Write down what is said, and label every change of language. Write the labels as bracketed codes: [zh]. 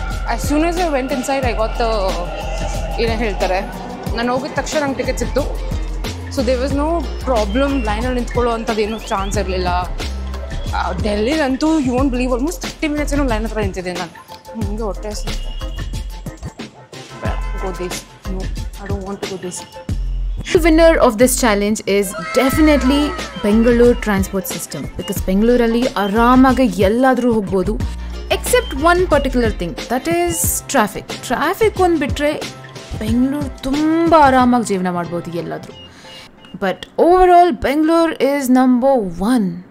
[en] as soon as I went inside I got [kn] ಏನೇ ಹೇಳ್ತಾರೆ, ನಾನು ಹೋಗಿದ ತಕ್ಷಣ ನಂಗೆ ಟಿಕೆಟ್ ಸಿಕ್ತು. [en] So there was no problem. [kn] ಲೈನಲ್ಲಿ ನಿಂತ್ಕೊಳ್ಳೋ ಅಂಥದ್ದೇನು ಚಾನ್ಸ್ ಇರಲಿಲ್ಲ. ಡೆಲ್ಲಿಲಂತೂ [en] you won't believe almost 30 minutes [kn] ಏನೋ ಲೈನ್ ಹತ್ರ ನಿಂತಿದ್ದೆ ನಾನು. ಹಿಂಗೆ ಹೊಟ್ಟೆ go this. [en] No, I don't want to go this. The winner of this challenge is definitely Bengaluru transport system, because Bengaluru [kn] ಆರಾಮಾಗಿ ಎಲ್ಲಾದರೂ ಹೋಗ್ಬೋದು [en] except one particular thing, that is traffic [kn] ಒಂದು ಬಿಟ್ಟರೆ ಬೆಂಗಳೂರು ತುಂಬ ಆರಾಮಾಗಿ ಜೀವನ ಮಾಡ್ಬೋದು ಎಲ್ಲಾದರೂ. [en] But overall Bengaluru is number 1.